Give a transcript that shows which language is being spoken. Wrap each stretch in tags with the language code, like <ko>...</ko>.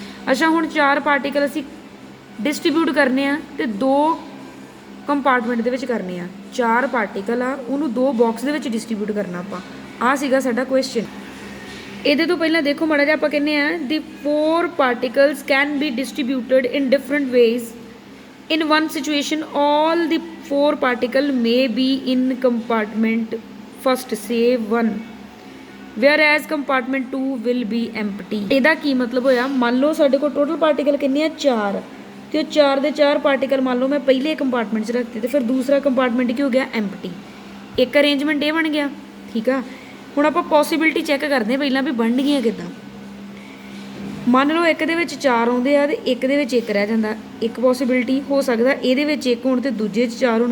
<pa>ਅੱਛਾ, ਹੁਣ ਚਾਰ ਪਾਰਟੀਕਲ ਅਸੀਂ ਡਿਸਟਰੀਬਿਊਟ ਕਰਨੇ ਆ ਤੇ ਦੋ ਕੰਪਾਰਟਮੈਂਟ ਦੇ ਵਿੱਚ ਕਰਨੇ ਆ. ਚਾਰ ਪਾਰਟੀਕਲ ਆ ਉਹਨੂੰ ਦੋ ਬਾਕਸ ਦੇ ਵਿੱਚ ਡਿਸਟਰੀਬਿਊਟ ਕਰਨਾ ਆਪਾਂ. ਆਹ ਸੀਗਾ ਸਾਡਾ ਕੁਐਸਚਨ. ਇਹਦੇ ਤੋਂ ਪਹਿਲਾਂ ਦੇਖੋ ਮਾੜਾ ਜਿਹਾ ਆਪਾਂ ਕਹਿੰਦੇ ਆ</pa> <en>The four particles can be distributed in different ways. In one situation, all the four particles may be in compartment first, say 1, whereas compartment 2 will be empty.</en> <pa>ਇਹਦਾ ਕੀ ਮਤਲਬ ਹੋਇਆ? ਮੰਨ ਲਓ ਸਾਡੇ ਕੋਲ ਟੋਟਲ ਪਾਰਟੀਕਲ ਕਿੰਨੇ ਆ? 4, ਤੇ ਉਹ 4 ਦੇ 4 ਪਾਰਟੀਕਲ ਮੰਨ ਲਓ ਮੈਂ ਪਹਿਲੇ ਕੰਪਾਰਟਮੈਂਟ 'ਚ ਰੱਖਤੇ ਤੇ ਫਿਰ ਦੂਸਰਾ ਕੰਪਾਰਟਮੈਂਟ ਕੀ ਹੋ ਗਿਆ? ਐਮਪਟੀ. ਇੱਕ ਅਰੇਂਜਮੈਂਟ ਇਹ ਬਣ ਗਿਆ. ਠੀਕ ਆ. ਹੁਣ ਆਪਾਂ ਪੋਸੀਬਿਲਿਟੀ ਚੈੱਕ ਕਰਦੇ ਹਾਂ ਪਹਿਲਾਂ ਵੀ ਬਣਨਗੀਆਂ ਕਿੱਦਾਂ. ਮੰਨ ਲਓ ਇੱਕ ਦੇ ਵਿੱਚ 4 ਆਉਂਦੇ ਆ ਤੇ ਇੱਕ ਦੇ ਵਿੱਚ 1 ਰਹਿ ਜਾਂਦਾ. ਇੱਕ ਪੋਸੀਬਿਲਿਟੀ ਹੋ ਸਕਦਾ ਇਹਦੇ ਵਿੱਚ 1 ਹੋਣ ਤੇ ਦੂਜੇ 'ਚ 4 ਹੋਣ.</pa>